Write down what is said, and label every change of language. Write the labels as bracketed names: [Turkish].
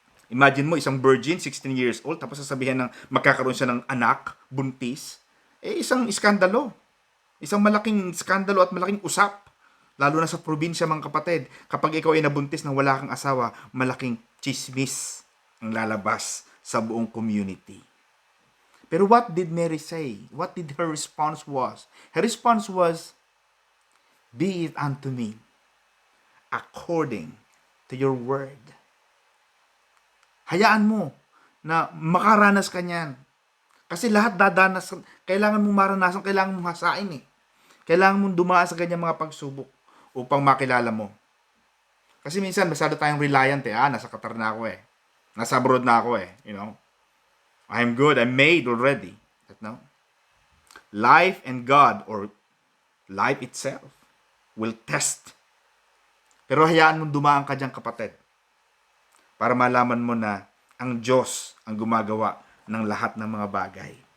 [Filipino] Imagine mo, isang virgin, 16 years old, tapos sasabihin ng magkakaroon siya ng anak, buntis. Isang iskandalo. Isang malaking iskandalo at malaking usap. Lalo na sa probinsya, mga kapatid. Kapag ikaw ay nabuntis na wala kang asawa, malaking chismis ang lalabas sa buong community. Pero [English] what did Mary say? What did her response was? Her response was, Be it unto me according to your word. [Filipino] Hayaan mo na makaranas ka niyan. Kasi lahat dadanas, kailangan mong maranasan, kailangan mong hasain eh. Kailangan mong dumaan sa ganyang mga pagsubok upang makilala mo. Kasi minsan, masyado tayong reliant eh. Nasa Qatar na ako eh. Nasa abroad na ako eh. [English] I'm good. I'm made already. Life and God, or life itself, will test. [Filipino] Pero hayaan mong dumaan ka dyan, kapatid. Para malaman mo na ang Diyos ang gumagawa ng lahat ng mga bagay.